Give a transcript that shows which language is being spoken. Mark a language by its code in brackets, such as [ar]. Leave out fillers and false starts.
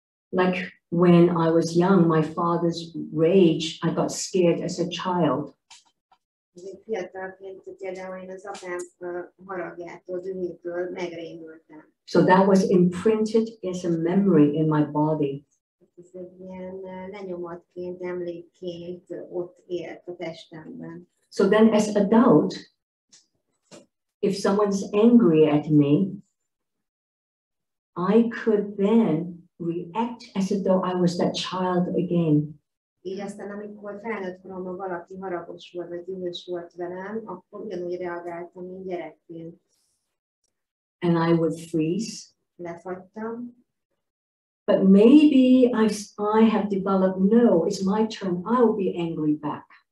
[en] Like when I was young, my father's rage, I got scared as a child. [hu] Fiatalként például én az apám haragjától, dühétől megrémültem. [en] So that was imprinted as a memory in my body. [hu] Ez egy ilyen lenyomatként, emlékként ott élt a testemben. [en] So then as adult, if someone's angry at me, I could then react as though I was that child again. [hu] Így aztán, amikor felnőtt koromban valaki haragos volt, vagy dühös volt velem, akkor ugyanúgy reagáltam, mint gyerekként. [en] And I would freeze. [hu] Lefagytam. [en] But maybe I have developed, no, it's my turn, I will be angry back.